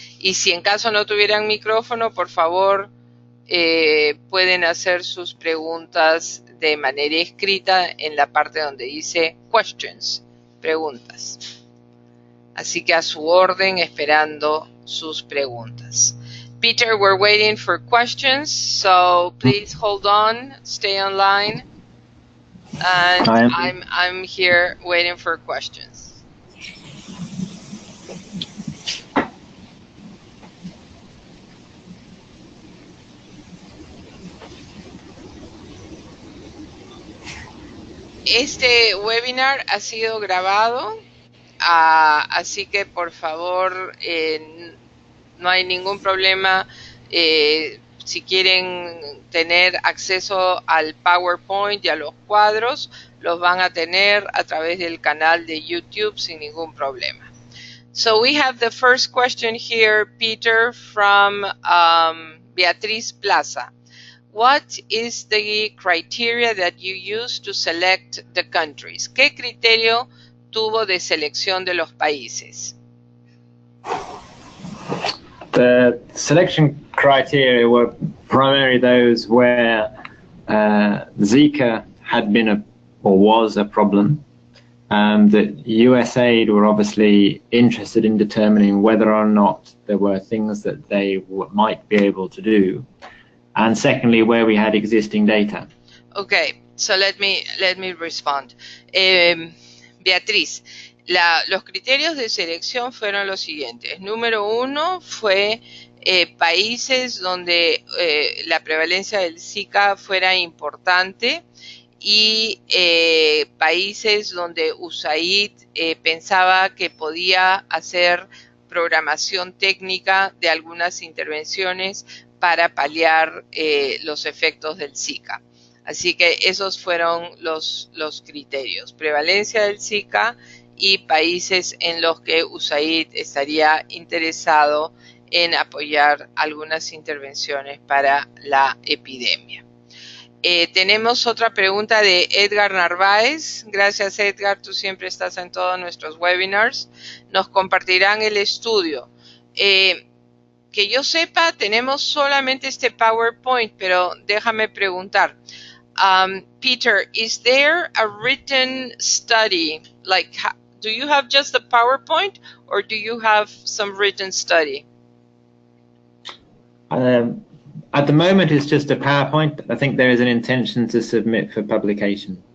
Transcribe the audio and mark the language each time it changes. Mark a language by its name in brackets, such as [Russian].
[Spanish] Y si en caso no tuvieran micrófono, por favor, pueden hacer sus preguntas de manera escrita en la parte donde dice questions, preguntas. Así que a su orden, esperando sus preguntas. [English] Peter, we're waiting for questions, so please hold on, stay online, and I'm here waiting for questions. [Spanish] Este webinar ha sido grabado, así que por favor no hay ningún problema. Si quieren tener acceso al PowerPoint y a los cuadros, los van a tener a través del canal de YouTube sin ningún problema. [English] So we have the first question here, Peter, from Beatriz Plaza. What is the criteria that you use to select the countries? [Spanish] ¿Qué criterio tuvo de selección de los países? [English] The selection criteria were primarily those where Zika had been or was a problem. That USAID were obviously interested in determining whether or not there were things that they might be able to do. And secondly, where we had existing data. Okay, so let me respond. [Spanish] Beatriz, los criterios de selección fueron los siguientes. Número uno fue países donde la prevalencia del Zika fuera importante y países donde USAID pensaba que podía hacer programación técnica de algunas intervenciones para paliar los efectos del Zika. Así que esos fueron los criterios. Prevalencia del Zika y países en los que USAID estaría interesado en apoyar algunas intervenciones para la epidemia. Tenemos otra pregunta de Edgar Narváez. Gracias, Edgar, tú siempre estás en todos nuestros webinars. Nos compartirán el estudio. Que yo sepa, tenemos solamente este PowerPoint, pero déjame preguntar. [English] Peter, is there a written study? Like, do you have just the PowerPoint or do you have some written study? At the moment, it's just a PowerPoint. I think there is an intention to submit for publication.